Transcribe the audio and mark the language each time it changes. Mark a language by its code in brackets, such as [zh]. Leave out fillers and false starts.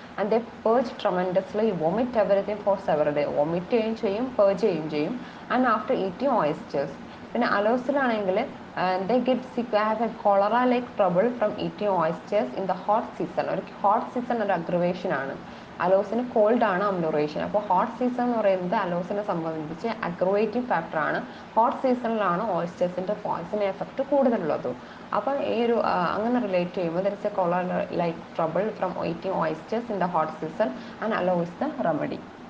[en] And they purge tremendously, vomit everything for several day. [ml] Vomit ചെയ്യുകയും ചെയ്യും, പേർജ് ചെയ്യുകയും ചെയ്യും. [en] And after eating oysters. [ml] പിന്നെ അലോസിലാണെങ്കിൽ [en] they get sick, have a cholera like trouble from eating oysters in the hot season. [ml] ഒരു hot season ഒരു aggravation ആണ്. അലോസിന് called ആണ് അമ്യൂറേഷൻ. അപ്പോൾ ഹോട്ട് സീസൺ എന്ന് പറയുന്നത് അലോസിനെ സംബന്ധിച്ച് അഗ്രവേറ്റിംഗ് ഫാക്ടർ ആണ്. ഹോട്ട് സീസണിലാണ് ഓയിസ്റ്റേഴ്സിൻ്റെ പോയ്സൺ എഫക്റ്റ് കൂടുതലുള്ളത്. അപ്പോൾ ഈ ഒരു അങ്ങനെ റിലേറ്റ് ചെയ്യുമ്പോൾ [en] There is a choler like trouble from eating oysters in the hot season and aloe is the remedy.